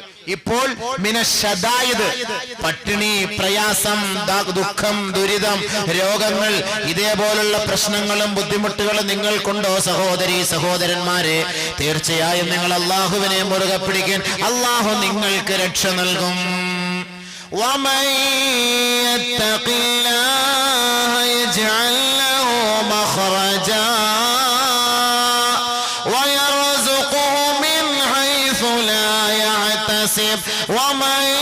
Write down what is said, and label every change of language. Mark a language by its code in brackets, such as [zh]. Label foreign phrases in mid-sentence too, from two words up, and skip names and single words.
[ml] ഇപ്പോൾ മിനശ്ശദാഇദ്, പട്ടിണി, പ്രയാസം, ദുഃഖം, ദുരിതം, രോഗങ്ങൾ, ഇതേപോലുള്ള പ്രശ്നങ്ങളും ബുദ്ധിമുട്ടുകളും നിങ്ങൾക്കുണ്ടോ സഹോദരി സഹോദരന്മാരെ? തീർച്ചയായും നിങ്ങൾ അള്ളാഹുവിനെ മുറുകെ പിടിക്കാൻ അള്ളാഹു നിങ്ങൾക്ക് രക്ഷ നൽകും. [ar] ومن يتق الله يجعل له مخرجا ويرزقه من حيث لا يحتسب ومن